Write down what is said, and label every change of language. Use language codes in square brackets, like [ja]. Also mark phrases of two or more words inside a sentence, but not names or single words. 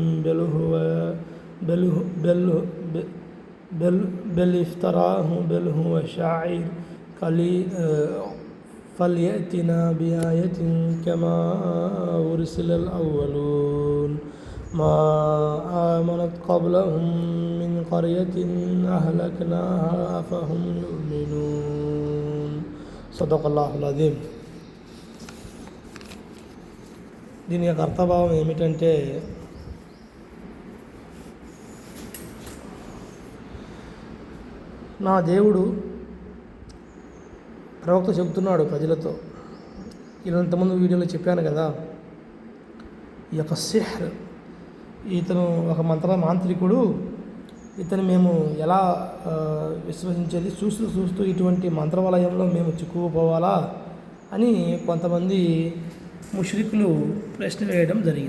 [ar] بل بل بل افتراه بل هو شاعر فليأتنا بآية كما أرسل الأولون ما آمنت قبلهم من قرية أهلكناها أفهم يؤمنون صدق الله العظيم. [te] దీని యొక్క అర్థభావం ఏమిటంటే నా దేవుడు ప్రవక్త చెబుతున్నాడు ప్రజలతో. ఇంతకుముందు వీడియోలో చెప్పాను కదా, ఈ యొక్క సిహ్ర్, ఇతను ఒక మాంత్రికుడు, ఇతను మేము ఎలా విశ్వసించేది, చూస్తూ ఇటువంటి మంత్రవలయంలో మేము చిక్కుకుపోవాలా అని కొంతమంది ముష్రికులు ప్రశ్న వేయడం జరిగింది.